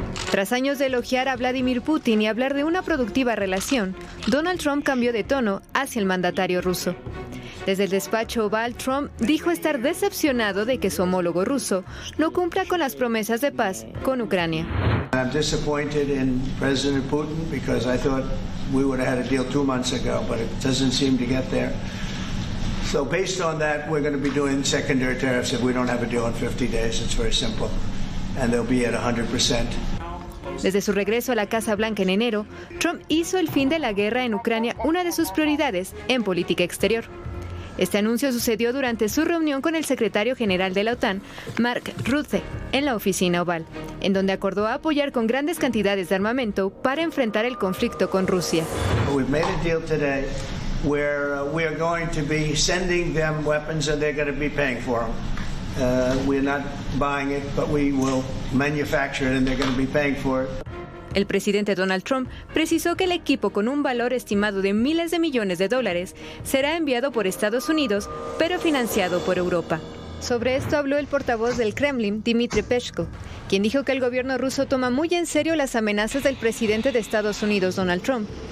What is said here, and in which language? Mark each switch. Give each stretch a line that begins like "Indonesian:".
Spanish: Tras años de elogiar a Vladimir Putin y hablar de una productiva relación, Donald Trump cambió de tono hacia el mandatario ruso. Desde el despacho Oval, Trump dijo estar decepcionado de que su homólogo ruso no cumpla con las promesas de paz con Ucrania.
English: I'm disappointed in President Putin because I thought we would have had a deal 2 months ago, but it doesn't seem to get there. So based on that, we're going to be doing secondary tariffs if we don't have a deal in 50 days. It's very simple. And they'll be at 100%.
Spanish: Desde su regreso a la Casa Blanca en enero, Trump hizo el fin de la guerra en Ucrania una de sus prioridades en política exterior. Este anuncio sucedió durante su reunión con el secretario general de la OTAN, Mark Rutte, en la oficina Oval, en donde acordó apoyar con grandes cantidades de armamento para enfrentar el conflicto con Rusia.
English: We've made a deal today where we are going to be sending them weapons and they're going to be paying for them. We're not buying it, but we will manufacture it and they're going to be paying for it.
Spanish: El presidente Donald Trump precisó que el equipo con un valor estimado de miles de millones de dólares será enviado por Estados Unidos, pero financiado por Europa. Sobre esto habló el portavoz del Kremlin, Dmitry Peskov, quien dijo que el gobierno ruso toma muy en serio las amenazas del presidente de Estados Unidos, Donald Trump.